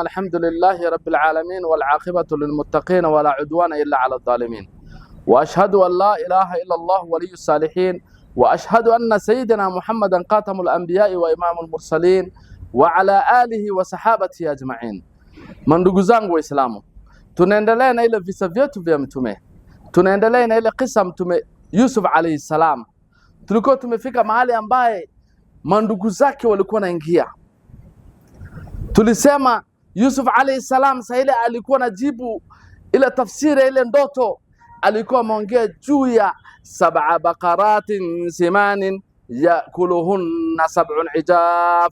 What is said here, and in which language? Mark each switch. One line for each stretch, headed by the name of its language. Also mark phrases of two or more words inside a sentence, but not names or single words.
Arabic: الحمد لله رب العالمين والعاقبة للمتقين ولا عدوان إلا على الظالمين، وأشهد أن لا إله إلا الله ولي الصالحين، وأشهد أن سيدنا محمدا خاتم الأنبياء وإمام المرسلين وعلى آله وصحابته أجمعين.
Swahili: Mandugu zangu Waislamu, tunaendelea na ile visa vyetu vya mtume, tunaendelea na ile kisa mtume Yusuf
Arabic: عليه السلام.
Swahili: Tulikuwa tumefika mahali ambaye mandugu zake walikuwa naingia. Tulisema Yusuf
Arabic: عليه السلام
Swahili: saa ile alikuwa najibu ile tafsiri ile ndoto, alikuwa ameongea juu ya
Arabic: 7 بقرات سمان يأكلهن 7 عجاف.